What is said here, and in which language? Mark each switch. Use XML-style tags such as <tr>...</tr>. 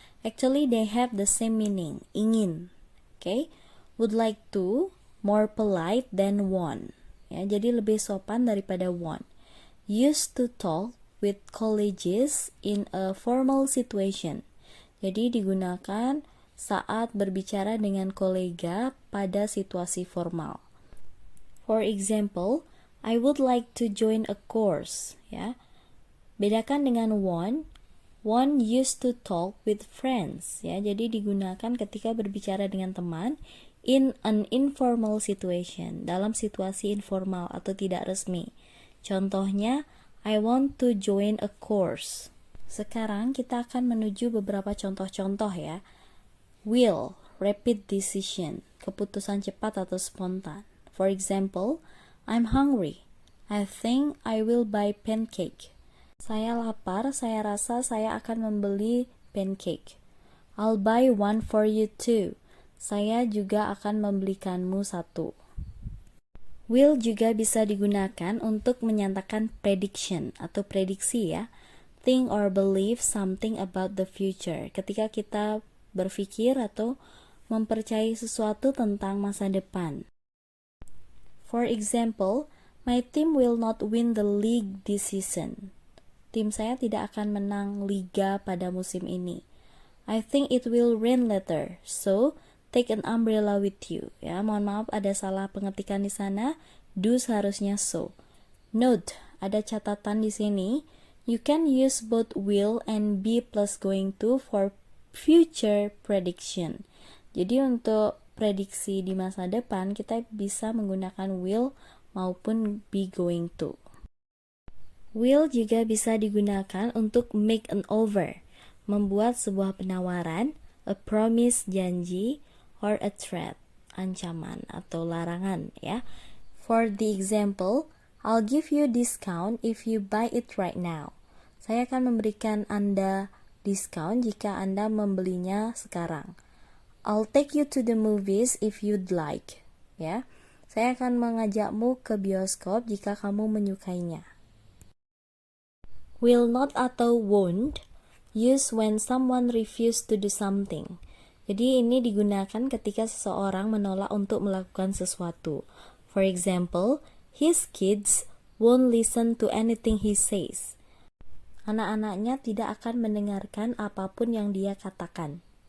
<en>Actually, they have the same meaning, ingin. Okay? Would like to more polite than want.</en> <id>Ya, jadi lebih sopan daripada want.</id> <en>Used to talk with colleagues in a formal situation.</en> <id>Jadi digunakan saat berbicara dengan kolega pada situasi formal.</id> <en>For example, I would like to join a course.</en> <id>Ya, bedakan dengan</id> <en>want. Want used to talk with friends.</en> <id>Ya, jadi digunakan ketika berbicara dengan teman</id> <en>in an informal situation,</en> <id>dalam situasi informal atau tidak resmi.</id> <en>Contohnya, I want to join a course.</en> <id>Sekarang kita akan menuju beberapa contoh-contoh ya.</id> <en>Will, rapid decision,</en> <id>keputusan cepat atau spontan.</id> <en>For example, I'm hungry. I think I will buy pancake.</en> <id>Saya lapar, saya rasa saya akan membeli pancake.</id> <en>I'll buy one for you too.</en> <id>Saya juga akan membelikanmu satu. Will juga bisa digunakan untuk menyatakan prediction atau prediksi ya.</id> <en>Think or believe something about the future.</en> <id>Ketika kita berpikir atau mempercayai sesuatu tentang masa depan.</id> <en>For example, my team will not win the league this season.</en> <id>tim saya tidak akan menang liga pada musim ini.</id> <en>I think it will rain later, so take an umbrella with you.</en> <id>Ya, mohon maaf ada salah pengetikan di sana. Do seharusnya so.</id> <en>Note,</en> <id>ada catatan di sini.</id> <en>You can use both will and be plus going to for future prediction.</en> <id>Jadi untuk prediksi di masa depan kita bisa menggunakan will maupun be going to. Will juga bisa digunakan untuk</id> <en>make an offer,</en> <id>membuat sebuah penawaran,</id> <en>a promise</en> <id>janji,</id> <en>or a threat,</en> <id>ancaman atau larangan ya.</id> <en>For the example, I'll give you discount if you buy it right now.</en> <id>Saya akan memberikan Anda diskon jika Anda membelinya sekarang.</id> <en>I'll take you to the movies if you'd like.</en> <id>Ya. Saya akan mengajakmu ke bioskop jika kamu menyukainya.</id> <en>Will not atau won't use when someone refuse to do something.</en> <id>Jadi ini digunakan ketika seseorang menolak untuk melakukan sesuatu.</id> <en>For example, his kids won't listen to anything he says.</en> <id>Anak-anaknya tidak akan mendengarkan apapun yang dia katakan.</id>